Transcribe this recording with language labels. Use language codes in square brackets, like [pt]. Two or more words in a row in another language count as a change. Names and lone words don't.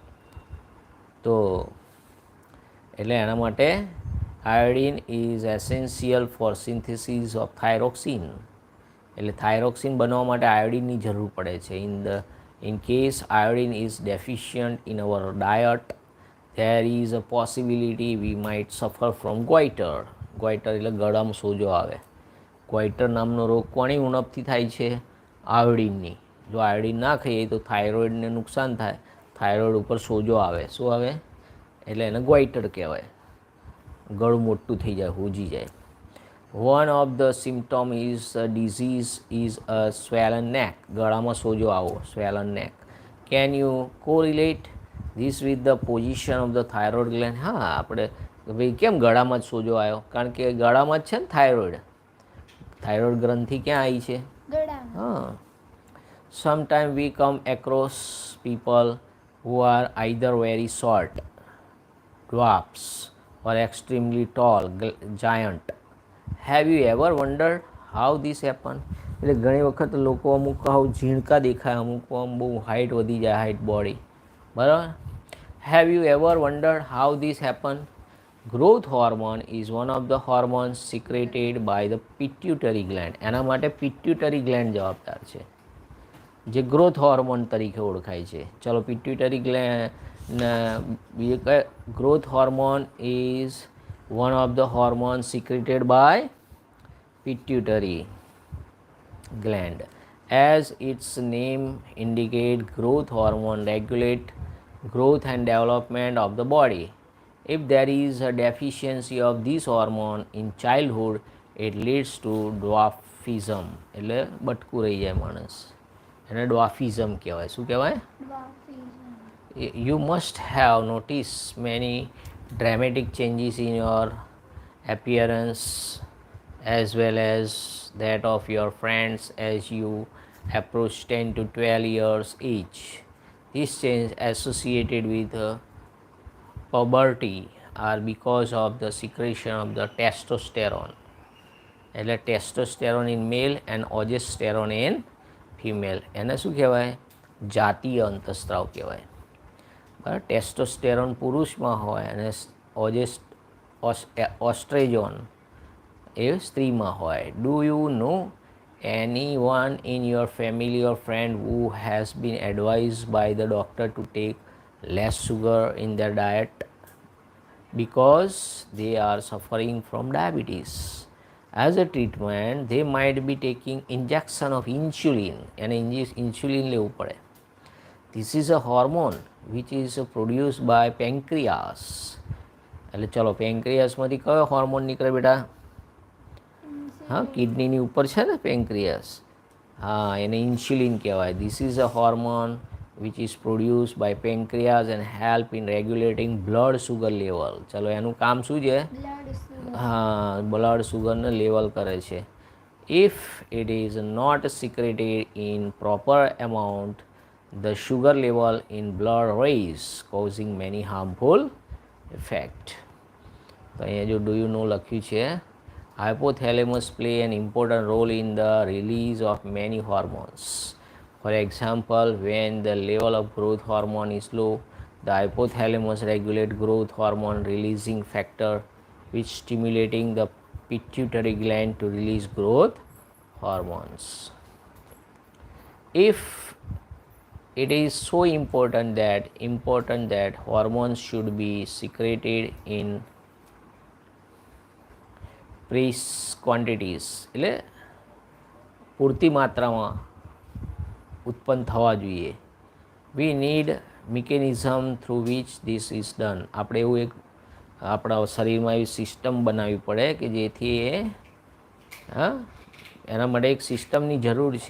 [gu] તો એટલે એના માટે [en] iodine is essential for synthesis of thyroxine. [gu] એટલે થાઇરોક્સિન બનવા માટે આયોડિનની જરૂર પડે છે. [en] in case iodine is deficient in our diet, there is a possibility we might suffer from goiter. [gu] goiter એટલે ગળામાં સોજો આવે. goiter નામનો રોગ કોની ઉણપથી થાય છે? આયોડિનની. જો આયોડિન ના ખાઈએ તો થાઇરોઇડને નુકસાન થાય, થાઇરોઇડ ઉપર સોજો આવે. શું આવે? એટલે એને goiter કહેવાય. ગળું મોટું થઈ જાય, હોજી જાય. [en] One of the symptom is disease is a swollen neck. [gu] ગળામાં સોજો આવો, [en] swollen neck. Can you correlate this with the position of the thyroid gland? [gu] હા, આપણે ભાઈ કેમ ગળામાં જ સોજો આવ્યો? કારણ કે ગળામાં જ છે ને થાઇરોઇડ. થાઇરોઇડ ગ્રંથિ ક્યાં આવી છે? હા. [en] sometime we come across people who are either very short, dwarfs, or extremely tall, giant. Have you ever wondered how this happen? [gu] એટલે ઘણી વખત લોકો અમુક આવું ઝીણકા દેખાય, અમુક આમ બહુ હાઇટ વધી જાય, [en] height body. [gu] બરાબર. [en] Have you ever wondered how this happen? Growth hormone is one of the hormones secreted by the pituitary gland. [gu] એના માટે [en] pituitary gland [gu] જવાબદાર છે, જે [en] growth hormone [gu] તરીકે ઓળખાય છે. [en] ચલો, pituitary growth hormone is one of the hormone secreted by pituitary gland. As its name indicate, growth hormone regulate growth and development of the body. If there is a deficiency of this hormone in childhood, it leads to dwarfism. [gu] એટલે બટકું રહી જાય માણસ, એને ડ્વાફિઝમ કહેવાય. શું કહેવાય? [en] You must have noticed many dramatic changes in your appearance as well as that of your friends as you approach 10 to 12 years age. These changes associated with puberty are because of the secretion of the testosterone. એટલે testosterone in male and oestrogen in female. [gu] એને શું કહેવાય? જાતીય અંતઃસ્ત્રાવ કહેવાય. બરાબર. ટેસ્ટોસ્ટેરોન પુરુષમાં હોય અને ઓસ્ટ્રેજોન એ સ્ત્રીમાં હોય. [en] do you know anyone in your family or friend who has been advised by the doctor to take less sugar in their diet because they are suffering from diabetes? As a treatment, they might be taking injection of insulin. [gu] અને ઇન્સ્યુલિન લેવું પડે. [en] This is a hormone which is produced by pancreas. [gu] એટલે ચલો, પેન્ક્રિયાસમાંથી કયો હોર્મોન નીકળે બેટા? હા, કિડનીની ઉપર છે ને પેન્ક્રિયાસ. હા, એને ઇન્સ્યુલિન કહેવાય. [en] This is a hormone which is produce by pancreas and help in regulating blood sugar level. [gu] ચલો, એનું કામ શું છે? હા, બ્લડ સુગરને લેવલ કરે છે. [en] If it is not secreted in proper amount, the sugar level in blood rise, causing many harmful effect. [gu] તો અહીંયા જો [en] do you know [gu] લખ્યું છે. [en] Hypothalamus play an important role in the release of many hormones. For example, when the level of growth hormone is low, the hypothalamus regulate growth hormone releasing factor which stimulating the pituitary gland to release growth hormones. If it is so important that hormones should be secreted in quantities, [gu] એટલે પૂરતી માત્રામાં ઉત્પન્ન થવા જોઈએ. [en] We need mechanism through which this is done. [gu] આપણે એવું એક આપણા શરીરમાં એવી સિસ્ટમ બનાવવી પડે કે જેથી એના માટે એક સિસ્ટમની જરૂર છે.